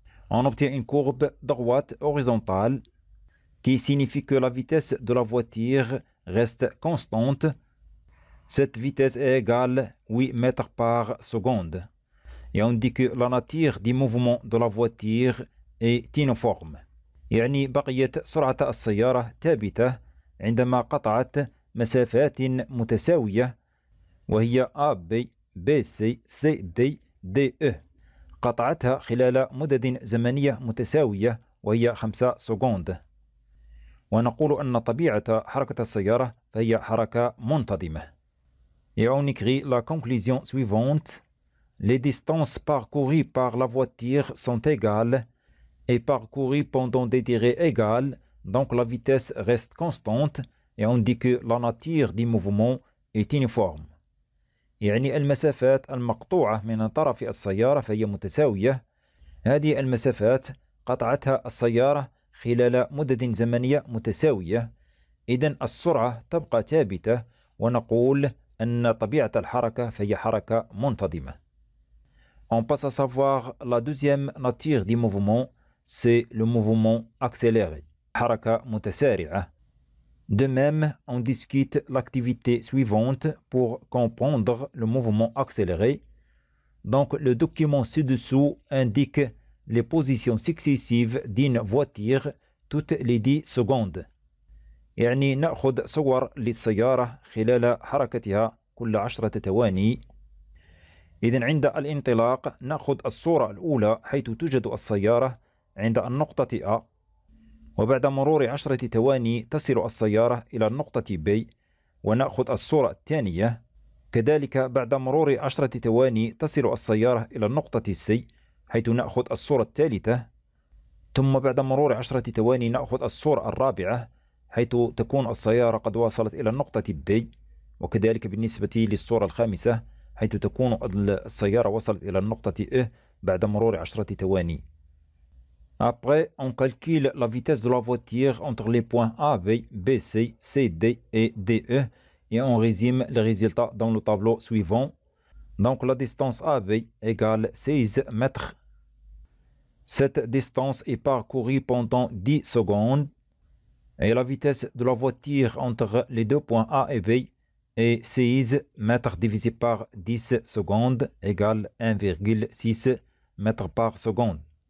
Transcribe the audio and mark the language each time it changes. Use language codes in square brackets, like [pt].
[fr] On obtient une courbe droite horizontale qui signifie que la vitesse de la voiture reste constante. Cette vitesse est égale 8 mètres par seconde. Et on dit que la nature du mouvement de la voiture est uniforme. [ar] يعني بقيت سرعة السيارة ثابتة عندما قطعت مسافات متساوية وهي AB BC CD DE، قطعتها خلال مدد زمنية متساوية وهي 5 سكوند. ونقول أن طبيعة حركة السيارة فهي حركة منتظمة. [fr] Et on écrit la conclusion suivante. Les distances parcourues par la voiture sont égales et parcourues pendant des durées égales, donc la vitesse reste constante et on dit que la nature du mouvement est uniforme. [ar] يعني المسافات المقطوعة من طرف السيارة فهي متساوية. هذه المسافات قطعتها السيارة خلال مدد زمنية متساوية، إذن السرعة تبقى ثابتة ونقول أن طبيعة الحركة فهي حركة منتظمة. [fr] On passe à savoir la deuxième nature du mouvement, c'est le mouvement accéléré, [ar] حركة متسارعة. [fr] De même, on discute l'activité suivante pour comprendre le mouvement accéléré. Donc, le document ci-dessous indique les positions successives d'une voiture toutes les 10 secondes. [ar] يعني نأخذ صور للسيارة خلال حركتها كل 10 ثواني. إذن عند الانطلاق نأخذ الصورة الأولى حيث توجد السيارة عند النقطة A، وبعد مرور 10 ثواني تصل السيارة إلى النقطة B ونأخذ الصورة الثانية. كذلك بعد مرور 10 ثواني تصل السيارة إلى النقطة C حيث نأخذ الصورة الثالثة. ثم بعد مرور 10 ثواني نأخذ الصورة الرابعة حيث تكون السيارة قد وصلت إلى النقطة D. وكذلك بالنسبة للصورة الخامسة حيث تكون السيارة وصلت إلى النقطة E بعد مرور 10 ثواني. [fr] Après, on calcule la vitesse de la voiture entre les points A, B, B, C, C, D et DE et on résume les résultats dans le tableau suivant. Donc la distance AB égale 16 mètres. Cette distance est parcourue pendant 10 secondes et la vitesse de la voiture entre les deux points A et B est 16 mètres divisé par 10 secondes égale 1,6 mètres par seconde.